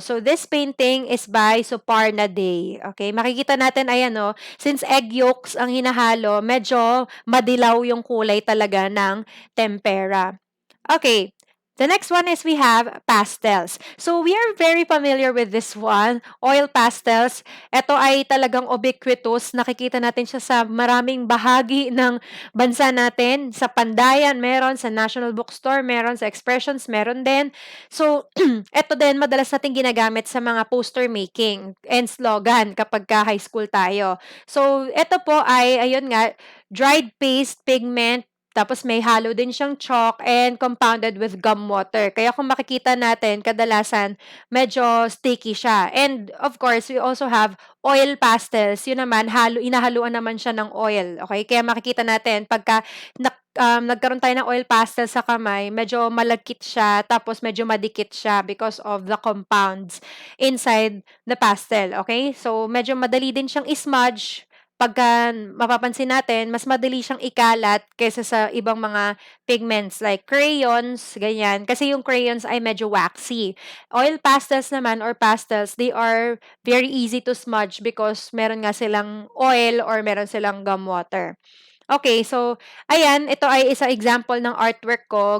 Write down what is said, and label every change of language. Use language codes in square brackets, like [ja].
[en] So, this painting is by Suparna Day. [tl] Okay, makikita natin, ayan o, since egg yolks ang hinahalo, medyo madilaw yung kulay talaga ng tempera. [en] Okay, the next one is we have pastels. So, we are very familiar with this one, oil pastels. [tl] Ito ay talagang ubiquitous. Nakikita natin siya sa maraming bahagi ng bansa natin. Sa Pandayan, meron. Sa National Bookstore, meron. Sa Expressions, meron din. So, ito din, madalas natin ginagamit sa mga [en] poster making and slogan [tl] kapag ka high school tayo. So, ito po ay, ayun nga, dried paste pigment. Tapos may halo din siyang chalk [en] and compounded with gum water. [tl] Kaya kung makikita natin, kadalasan medyo sticky siya. [en] And of course, we also have oil pastels. [tl] Yun naman, inahaluan naman siya ng oil. Okay? Kaya makikita natin, pagka nagkaroon tayo ng oil pastel sa kamay, medyo malagkit siya, tapos medyo madikit siya [en] because of the compounds inside the pastel. [tl] Okay? So, medyo madali din siyang ismudge. Pagka mapapansin natin, mas madali siyang ikalat kaysa sa ibang mga pigments like crayons, ganyan. Kasi yung crayons ay medyo waxy. [en] Oil pastels naman or pastels, they are very easy to smudge because [tl] meron nga silang oil or meron silang gum water. Okay, so ayan, ito ay isa example ng artwork ko.